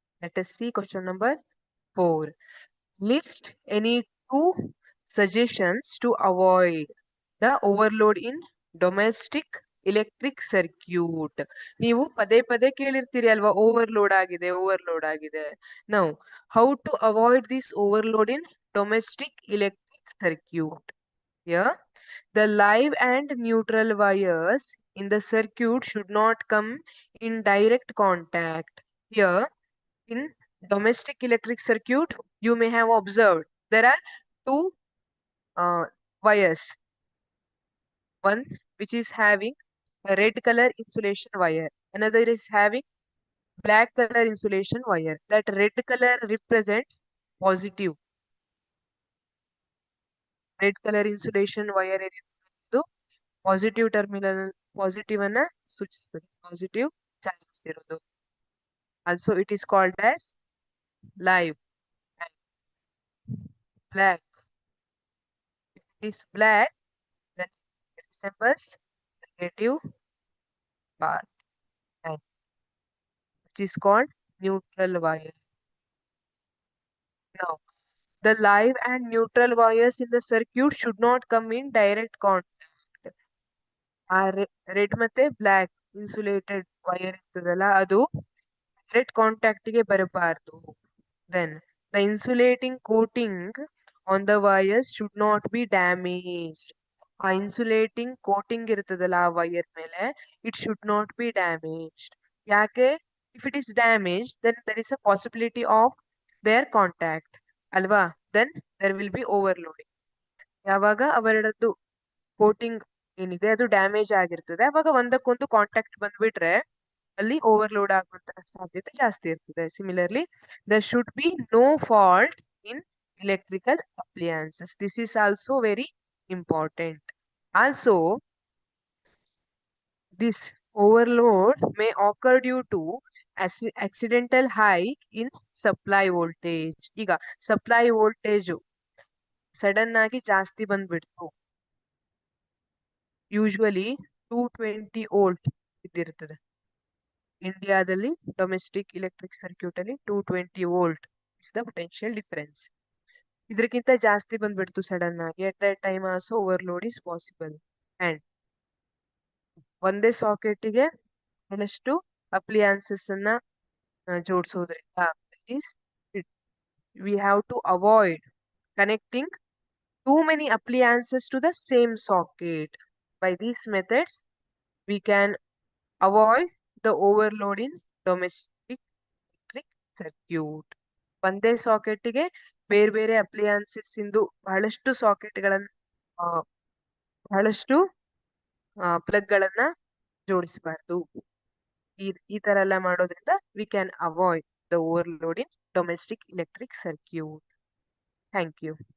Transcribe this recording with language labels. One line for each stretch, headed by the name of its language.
English: Let us see question number 4. List any two suggestions to avoid the overload in domestic electric circuit.
Kannada: ನೀವು ಪದೇ ಪದೇ ಕೇಳಿರ್ತೀರಿ ಅಲ್ವಾ, overload ಆಗಿದೆ.
English: Now, how to avoid this overload in domestic electric circuit? Here, the live and neutral wires in the circuit should not come in direct contact. Here, in domestic electric circuit, you may have observed there are two uh, wires. One which is having a red color insulation wire. Another is having black color insulation wire. That red color represents positive. Red color insulation wire
Kannada: ಏನಿರ್ತದೆ positive terminal positive ಅನ್ನ ಸೂಚಿಸುತ್ತದೆ. Positive charges ಇರೋದು.
English: Also it is called as live and black. If it is black, then it resembles negative part, and which is called neutral wire. Now, the live and neutral wires in the circuit should not come in direct contact.
Kannada: ಆ red ಮತ್ತೆ black insulated wire ಇರ್ತದಲ್ಲ ಅದು direct contact ಗೆ ಬರಬಾರ್ದು.
English: Then the insulating coating on the wires should not be damaged.
Kannada: ಆ insulating coating ಇರ್ತದಲ್ಲ ಆ wire ಮೇಲೆ,
English: It should not be damaged.
Kannada: ಯಾಕೆ?
English: if it is damage then there is a possibility of their contact
Kannada: ಅಲ್ವಾ?
English: Then there will be overloading.
Kannada: ಯಾವಾಗ ಅವೆರಡದ್ದು coating ಏನಿದೆ ಅದು damage ಆಗಿರ್ತದೆ, ಅವಾಗ ಒಂದಕ್ಕೊಂದು ಕಾಂಟ್ಯಾಕ್ಟ್ ಬಂದ್ಬಿಟ್ರೆ ಅಲ್ಲಿ ಓವರ್ಲೋಡ್ ಆಗುವಂತಹ ಸಾಧ್ಯತೆ ಜಾಸ್ತಿ ಇರ್ತದೆ.
English: Similarly, there should be no fault in electrical appliances. This is also very important. Also, this overload may occur due to accidental hike in supply voltage.
Kannada: ಈಗ ಸಪ್ಲೈ ವೋಲ್ಟೇಜ್ ಸಡನ್ ಆಗಿ ಜಾಸ್ತಿ ಬಂದ್ಬಿಡ್ತು. Usually 220 volt ಇದ್ದಿರ್ತದೆ. ಇಂಡಿಯಾದಲ್ಲಿ domestic electric circuit ಅಲ್ಲಿ 220 volt
English: Is the potential difference.
Kannada: ಇದಕ್ಕಿಂತ ಜಾಸ್ತಿ ಬಂದ್ಬಿಡ್ತು sudden ಆಗಿ,
English: At that time also overload is possible.
Kannada: And ಒಂದೇ ಸಾಕೆಟ್ಗೆ ಬಹಳಷ್ಟು ಅಪ್ಲಿಯಾನ್ಸಸ್ ಅನ್ನ ಜೋಡಿಸೋದ್ರಿಂದ
English: We have to avoid connecting too many appliances to the same socket. By these methods, we can avoid the overload in domestic electric circuit.
Kannada: ಒಂದೇ ಸಾಕೆಟ್ಗೆ ಬೇರೆ ಬೇರೆ ಅಪ್ಲಿಯಾನ್ಸಸ್ ಇಂದು ಬಹಳಷ್ಟು ಸಾಕೆಟ್ಗಳನ್ನ ಬಹಳಷ್ಟು plug ಗಳನ್ನ ಜೋಡಿಸಬಾರ್ದು. ಈ ತರ ಎಲ್ಲ ಮಾಡೋದ್ರಿಂದ
English: We can avoid the overload in domestic electric circuit. Thank you.